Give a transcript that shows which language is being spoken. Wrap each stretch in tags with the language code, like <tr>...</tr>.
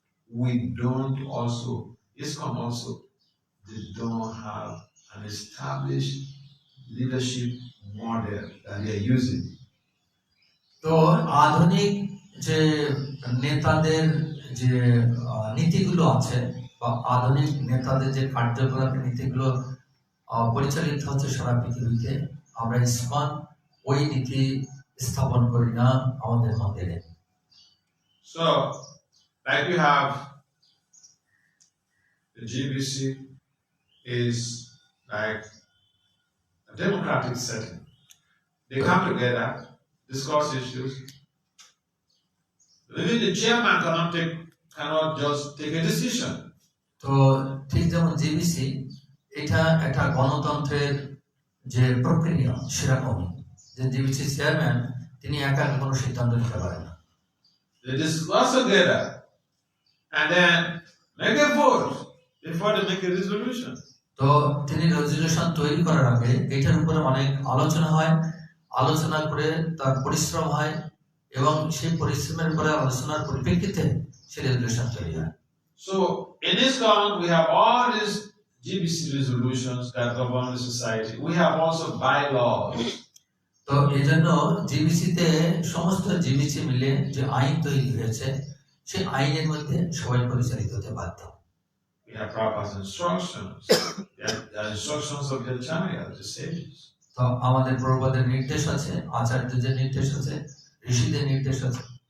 <en>We don't also, ISKCON also, they don't have an established leadership model that they are using.</en> <bn>তো আধুনিক যে নেতাদের যে নীতিগুলো আছে, বা আধুনিক নেতাদের যে কার্যকলাপের নীতিগুলো পরিচালিত হচ্ছে সারা পৃথিবীতে, আমরা ইসকন ওই নীতি স্থাপন করি না আমাদের মন্দিরে।</bn> <en>So, like you have the GBC is like a democratic setting. They come together, discuss issues. Even the chairman cannot just take a decision.</en> <bn>তো ঠিক যেমন জিবিসি, এটা একটা গণতন্ত্রের যে প্রক্রিয়া সেরকমই, যে জিবিসি চেয়ারম্যান তিনি একা কোনো সিদ্ধান্ত নিতে পারেন না।</bn> <en>They discuss together and then make a vote before they make a resolution.</en> <bn>তো তিনি রেজলিউশন তৈরি করার আগে এটার উপরে অনেক আলোচনা হয়, আলোচনা করে তার পরিশ্রম হয়, এবং সেই পরিশ্রমের পরে আলোচনার পরিপ্রেক্ষিতে সেই রেজলিউশন তৈরি হয়।</bn> <en>So in this count we have all these GBC resolutions that govern the society. We have also bylaws.</en> <bn>তো এই জন্য জিবিসিতে সমস্ত জিবিসি মিলে যে আইন তৈরি হয়েছে, সেই আইনের মধ্যে সবাই পরিচালিত হতে বাধ্য।</bn> <en>We have Prabhupada's instructions. The instructions of the Acharya, the sages.</en> <bn>তো আমাদের প্রভুপাদের নির্দেশ আছে, আচার্যদের নির্দেশ আছে, ঋষিদের নির্দেশ আছে।</bn>